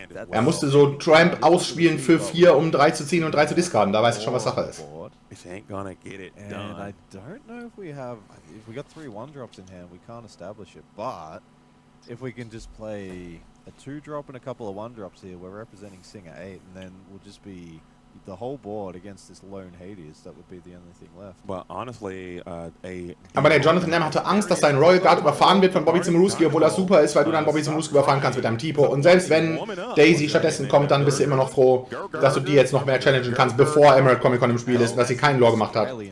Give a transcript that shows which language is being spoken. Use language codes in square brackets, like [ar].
[de] Er musste so Tramp ausspielen für 4, um 3 zu ziehen und 3 zu discarden. Da weiß ich schon, was Sache ist. [en] And I don't know if we got 3 1-drops in hand, we can't establish it. But if we can just play a 2-drop and a couple of 1-drops here, we're representing Singer 8, and then we'll just be the whole board against this lone Hades, that would be the only thing left. But honestly, [de] Aber der Jonathan Lam hatte Angst, dass sein Royal Guard überfahren wird von Bobby Zimmerowski, obwohl er super ist, weil du dann Bobby Zimmerowski überfahren kannst mit deinem Tipo. Und selbst wenn Daisy stattdessen kommt, dann bist du immer noch froh, dass du die jetzt noch mehr challengen kannst, bevor Emerald Comic Con im Spiel ist und dass sie keinen Lore gemacht hat.